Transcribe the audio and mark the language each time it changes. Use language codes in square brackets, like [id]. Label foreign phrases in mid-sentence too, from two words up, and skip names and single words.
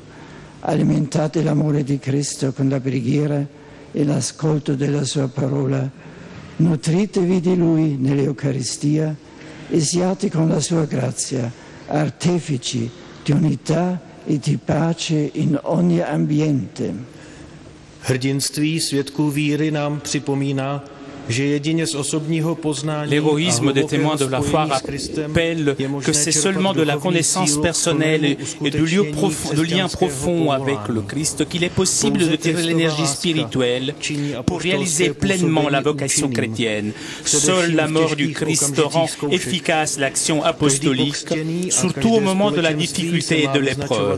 [it] Alimentate l'amore di Cristo con la preghiera e l'ascolto della sua parola. Nutritevi di Lui nell'Eucaristia e siate con la sua grazia artefici di unità e di pace in ogni ambiente. [cs] Hrdinství svědků víry nám připomíná, že jedině z osobního poznání [fr] L'égoïsme des témoins de la foi rappelle que c'est seulement de la connaissance personnelle et de lien profond avec le Christ qu'il est possible de tirer l'énergie spirituelle pour réaliser pleinement la vocation chrétienne. Seule la mort du Christ rend efficace l'action apostolique, surtout au moment de la difficulté et de l'épreuve.